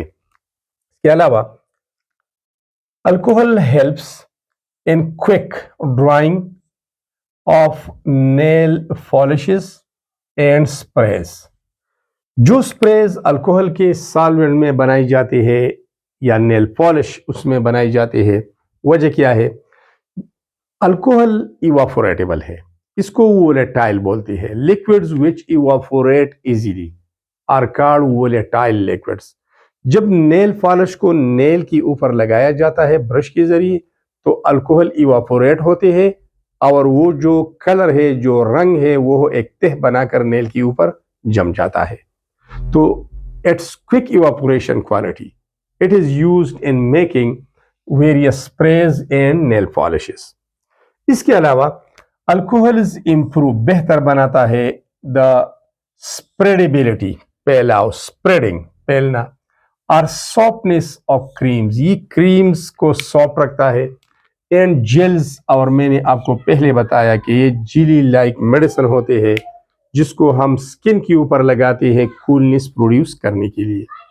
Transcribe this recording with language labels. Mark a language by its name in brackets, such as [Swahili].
[Urdu] اس کے علاوہ [English] Alcohol helps in quick drying of nail polishes and sprays. [Urdu] جو sprays alcohol کے سالوینٹ میں بنائی جاتی ہے یا نیل پالش اس میں بنائی جاتی ہے، وجہ کیا ہے؟ الکوہل ایواپوریٹیبل ہے، اس کو وولیٹائل بولتی ہے. [English] liquids which evaporate easily are called volatile liquids. [Urdu] جب نیل پالش کو نیل کی اوپر لگایا جاتا ہے برش کے ذریعے تو الکوہل ایواپوریٹ ہوتے ہیں اور وہ جو کلر ہے، جو رنگ ہے، وہ ایک تہ بنا کر نیل کے اوپر جم جاتا ہے. [English] تو its quick evaporation quality. It is used in making various sprays and nail polishes. [Urdu] اس کے علاوہ الکوہلز امپروو بہتر بناتا ہے دا اسپریڈیبلٹی، پھیلاؤ، اسپریڈنگ، پھیلنا، اور سافٹنس آف کریمز. یہ کریمز کو سافٹ رکھتا ہے. اینڈ جیلز، اور میں نے آپ کو پہلے بتایا کہ یہ جیلی لائک میڈیسن ہوتے ہیں جس کو ہم سکن کے اوپر لگاتے ہیں کولنس پروڈیوس کرنے کے لیے.